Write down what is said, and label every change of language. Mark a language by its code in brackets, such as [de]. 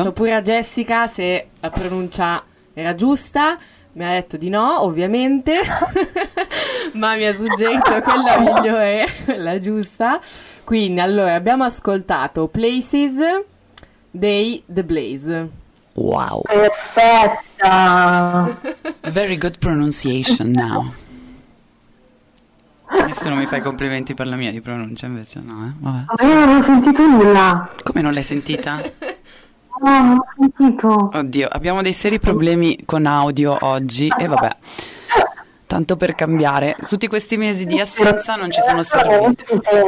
[it] Ho chiesto pure a Jessica se la pronuncia era giusta. Mi ha detto di no, ovviamente, ma mi ha suggerito quella migliore, quella giusta. Quindi, allora, abbiamo ascoltato Places dei The Blaze. Wow. Perfetta. [en] Very good pronunciation now. [it] Nessuno mi fa i complimenti per la mia di pronuncia, invece no, vabbè. Io non ho sentito nulla. Come non l'hai sentita? No, non ho sentito. Oddio, abbiamo dei seri problemi con audio oggi. E vabbè, tanto per cambiare. Tutti questi mesi di assenza non ci sono serviti.